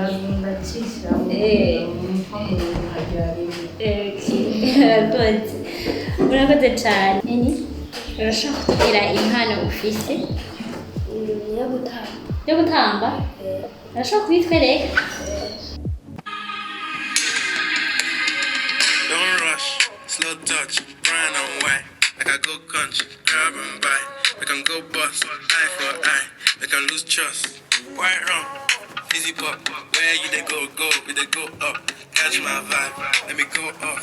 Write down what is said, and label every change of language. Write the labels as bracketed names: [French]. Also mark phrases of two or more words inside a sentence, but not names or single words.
[Rundi] ndacishyiramo murakoze cane urashaka kutubwira impano ufise yo gutamba urashaka kubitwereka [English] Don't rush, slow touch, brown and white. Like I go country, grab and buy. We can go bust, eye for eye. We can lose trust. White rum, fizzy pop. Where you they go, we they go up. Catch my vibe, let me go off.